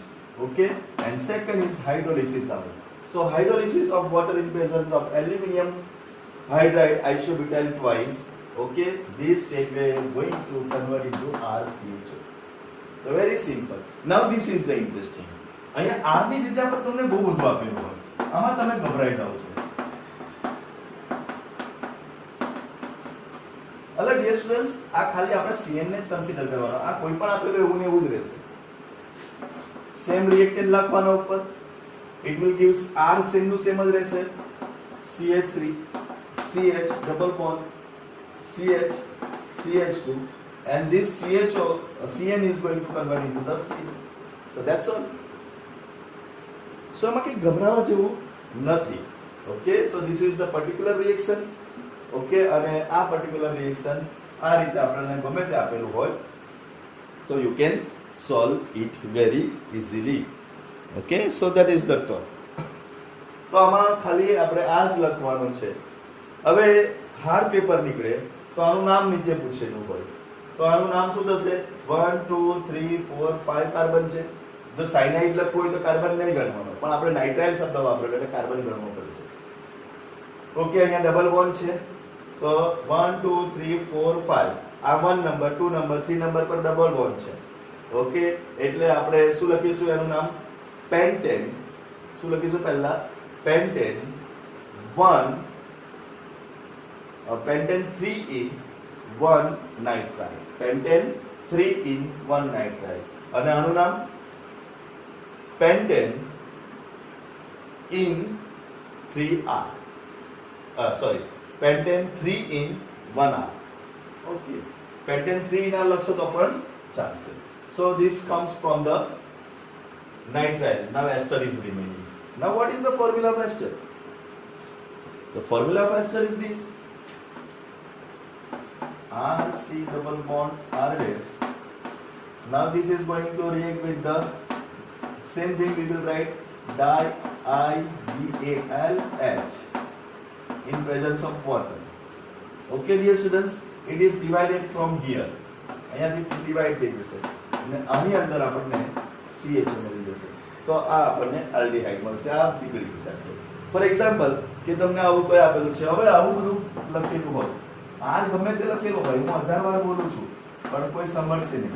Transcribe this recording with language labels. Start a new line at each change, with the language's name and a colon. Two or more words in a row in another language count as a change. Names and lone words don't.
English: Okay, and second is hydrolysis out. So hydrolysis of water in presence of aluminium hydride isobutyl twice. Okay, this straightway going to convert into RCHO. So very simple. Now this is the interesting.
Gujarati: અહીંયા R ની જગ્યા પર તમને બહુ બધું આપેલું હોય. આમાં તમે ગભરાઈ જાઓ છો. એટલે
English: dear students,
Gujarati: આ ખાલી આપણે CN ને જ કન્સિડર કરવાનો. આ કોઈ પણ આપેલું એવું ને એવું જ રહેશે.
English: same reactant
Gujarati: લખવાનો ઉપર.
English: It will give
Gujarati: R સેમ નું સેમ જ રહેશે.
English: CH3 CH double bond CH CH2 and this CHO CN is going to convert into the C. So that's all. So
Gujarati: આમાં કંઈ ગભરાવા જેવું નથી.
English: Okay, so this is the particular reaction.
Gujarati: Okay, અને આ
English: particular reaction
Gujarati: આ રીતે આપણને ગમે તે આપેલું હોય તો
English: you can solve it very easily. Okay, so that is the term.
Gujarati: તો આમાં ખાલી આપણે આ જ લખવાનું છે. હવે હાર્ડ પેપર નીકળે તો આનું નામ નીચે પૂછેલું હોય તો આનું નામ શું થશે? 1 2 3 4 5 કાર્બન છે. જો સાયનાઇડ લખવું હોય તો કાર્બન નહીં ગણવાનો, પણ આપણે નાઇટ્રાઇલ શબ્દ વાપરેલો એટલે કાર્બન ગણવો પડશે. ઓકે, અહીંયા
English: double bond
Gujarati: છે તો 1 2 3 4 5 આ 1 નંબર 2 નંબર 3 નંબર પર
English: double bond
Gujarati: છે. ઓકે, એટલે આપણે શું લખીશું? એનું નામ પેન્ટેન. શું લખીશું પહેલા? પેન્ટેન 1
English: pentane 3 in 1 nitrile. Pentane 3 in 1 nitrile.
Gujarati: અને આનું નામ
English: pentane in 3R. Pentane 3 in 1R.
Gujarati: Okay.
English: Pentane 3 in R
Gujarati: લખશો તો પણ ચાલશે.
English: So this comes from the nitrile. Now ester is remaining. Now what is the formula of ester? The formula of ester is this. RC double bond R dash. Now this is going to react with the same thing. We will write diIBALH in presence of water. Okay, dear students, it is divided from here.
Gujarati: અહીંયાથી
English: divide થઈ
Gujarati: જશે અને આની અંદર આપણને CHO મળી જશે. તો આ આપણને આલ્ડીહાઇડ મળશે. આ નીકળી જશે.
English: for example
Gujarati: કે તમને આવું કોઈ આપેલું છે. હવે આવું બધું લખેલું હોય, R ગમે તે લખેલો હોય, હું 1000 વાર બોલું છું પણ કોઈ સમજશે નહીં.